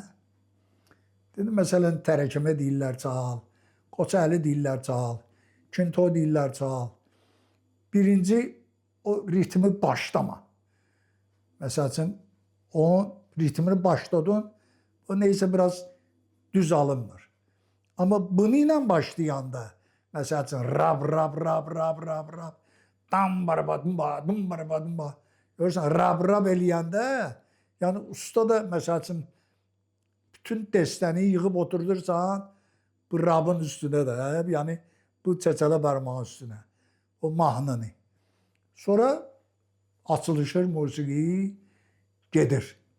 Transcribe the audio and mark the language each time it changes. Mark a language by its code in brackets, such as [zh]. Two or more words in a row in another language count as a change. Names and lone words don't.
[az] Dedim, məsələn, tərəkəmə deyirlər çal, Qoçəli deyirlər çal, Kinto deyirlər çal. Birinci, o ritmi başlama. Məsəl üçün, o ritmini başladın, o neysə biraz düz alınmır. Amma bunu ilə başlayanda, məsəl üçün, rab, rab, rab, rab, rab, rab, dam, barabadımba, dum, barabadımba. Görürsən, rab-rab eləyəndə, yəni usta da, məsəl üçün, bütün dəstəni yığıb oturdursan, bu rabın üstünə də, yəni bu çəçələ barmağın üstünə, o mahnını. Sonra açılışır musiqi, gedir.